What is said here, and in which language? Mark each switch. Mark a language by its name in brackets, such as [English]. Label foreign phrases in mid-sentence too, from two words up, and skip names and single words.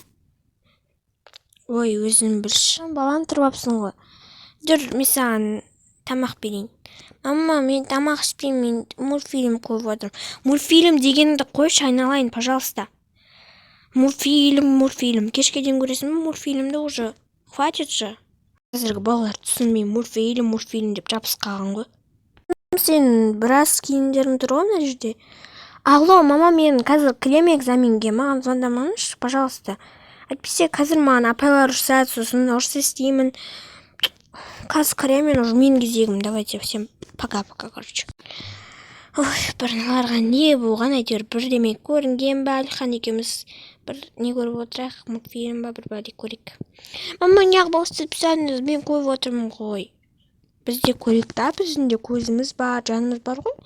[Kazakh] Ой, өзің білші. Баланы тұрып алыпсың ғой. Жүр, мен саған тамақ берейін. Мама, мен тамақ ішпеймін, мен мультфильм көріп отырмын. Мультфильм дегенді қойшы, айналайын, пожалуйста. Мультфильм. Кешке дейін көресің бе мультфильмді уже? [Russian] Хватит же. [Kazakh] Қазіргі балалар түсінбей мультфильм деп жабысып қалған ғой. Сен біраз киімдерің тұр ғой мына жерде. Алло, мама, мен қазір кірем экзаменге, маған звондамаңызшы, пожалуйста. Әйтпесе қазір маған апайлар ұрсады, сосын ұрыс естимін. Қазір кіремен уже менің кезегім. [Russian] Давайте всем пока-пока, короче. [Kazakh] Ой, бірналарға не болған, әйтеуір бірдеме көрінген бе, Алихан екеуміз бір не көріп отырайық, мультфильм ба, бір бәле көрейік. Мама, неғып істеп тастадыңыз, мен көріп отырмын ғой. Бізде көрейік та, біздің де көзіміз бар, жанымыз бар ғой.